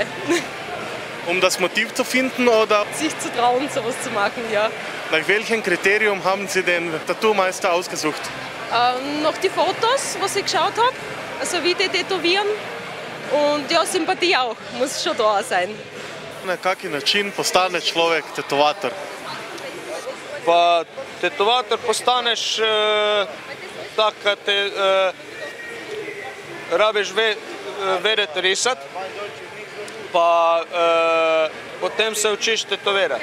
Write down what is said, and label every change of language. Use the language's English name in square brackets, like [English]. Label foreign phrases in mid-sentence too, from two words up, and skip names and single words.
[German] Um das Motiv zu finden oder? Sich zu trauen, sowas zu machen, ja. Nach welchem Kriterium haben Sie den Tattoo-Meister ausgesucht? Noch die Fotos, was ich geschaut habe, also wie die tätowieren. Und ja, Sympathie auch, muss schon da sein. [Slovenian] Na kaki način postane človek tetovator? Pa tetovator postaneš tak, kad rabiš vedeti risati, pa potem se učiš tetovirati.